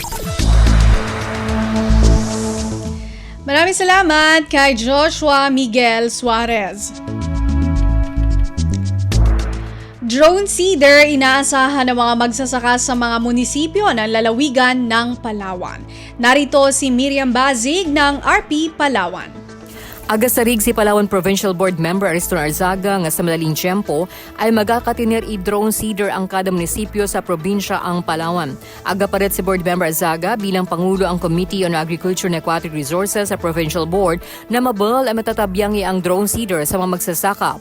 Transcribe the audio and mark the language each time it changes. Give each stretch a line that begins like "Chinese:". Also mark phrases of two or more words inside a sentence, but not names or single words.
Filipino: Maraming salamat kay Joshua Miguel Suarez. Drone seeder inaasahan ng mga magsasaka sa mga munisipyo ng lalawigan ng Palawan. Narito si Miriam Bazig ng RP Palawan.
Cuyonon: Agasarig si Palawan Provincial Board Member Ariston Arzaga nga sa madaling tiyempo ay magkakatinir i-drone seeder ang kada munisipyo sa probinsya ang Palawan. Agaparet si Board Member Arzaga bilang Pangulo ang Committee on Agriculture and Aquatic Resources sa Provincial Board na mabal ay matatabyang ang drone seeder sa mga magsasaka.